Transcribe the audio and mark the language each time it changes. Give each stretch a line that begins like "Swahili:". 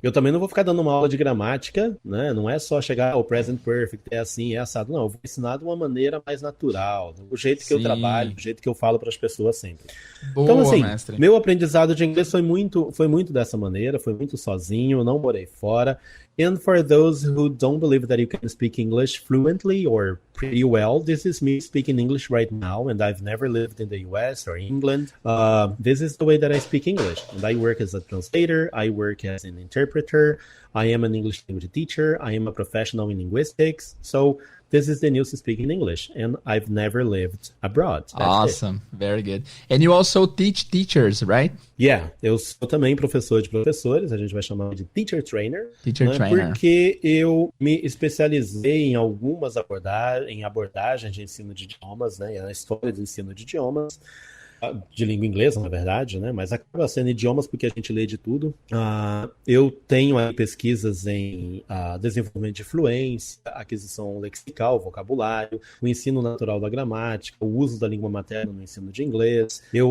Portuguese: Eu também não vou ficar dando uma aula de gramática, né? Não é só chegar ao Present Perfect, é assim, é assado. Não, eu vou ensinar de uma maneira mais natural, do jeito que eu Sim. trabalho, do jeito que eu falo para as pessoas sempre. Boa, Então, assim, mestre. meu aprendizado de inglês foi muito dessa maneira, foi muito sozinho, eu não morei fora.
English: And for those who don't believe that you can speak English fluently or pretty well, this is me speaking English right now, and I've never lived in the US or England. This is the way that I speak English. And I work as a translator, I work as an interpreter, I am an English language teacher, I am a professional in linguistics. So this is the news speaking English, and I've never lived abroad. That's it. Awesome. Very good. And you also teach teachers, right?
Portuguese: Yeah, eu sou também professor de professores, a gente vai chamar de teacher trainer,
English: Teacher
Portuguese: né,
English: trainer.
Portuguese: porque eu me especializei em algumas abordagens de ensino de idiomas, né, na história do ensino de idiomas, de língua inglesa, na verdade, né? Mas acaba sendo idiomas porque a gente lê de tudo. Eu tenho aí pesquisas em desenvolvimento de fluência, aquisição lexical, vocabulário, o ensino natural da gramática, o uso da língua materna no ensino de inglês.